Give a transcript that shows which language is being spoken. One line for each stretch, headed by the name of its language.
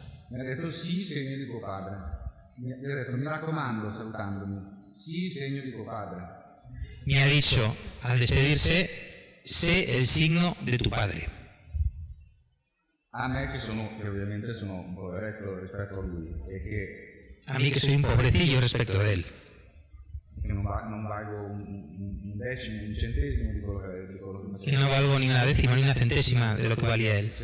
Italian: Mi ha detto sì, segno di tuo padre. Mi ha detto, mi raccomando, salutandomi, sì, segno di tuo padre.
Spanish: Me ha dicho, al despedirse, sé el signo de tu padre.
Italian: A me che ovviamente sono un poveretto rispetto a lui e che
Spanish: A mí que soy un pobrecillo respecto de él.
Italian: non valgo un decimo, un centesimo di quello che
Spanish: Que no valgo ni una décima ni una centésima de lo que valía él.